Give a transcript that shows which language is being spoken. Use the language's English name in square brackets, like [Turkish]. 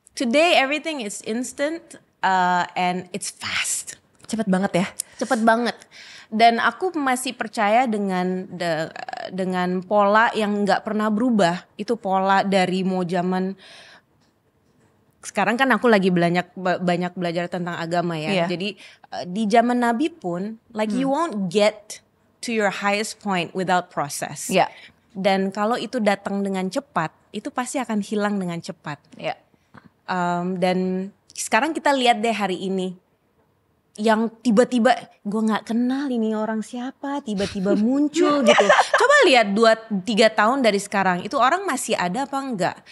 [English] Today everything is instant and it's fast. [Indonesian] Cepet banget ya. Cepet banget. Dan aku masih percaya dengan pola yang nggak pernah berubah. Itu pola dari mau zaman sekarang kan aku lagi banyak belajar tentang agama ya. Jadi di zaman Nabi pun [English] like you won't get to your highest point without process. [Indonesian] Iya. Dan kalau itu datang dengan cepat, itu pasti akan hilang dengan cepat. Iya. Dan sekarang kita lihat deh hari ini. Yang tiba-tiba gue gak kenal ini orang siapa, tiba-tiba muncul gitu. Coba lihat 2-3 tahun dari sekarang, itu orang masih ada apa enggak?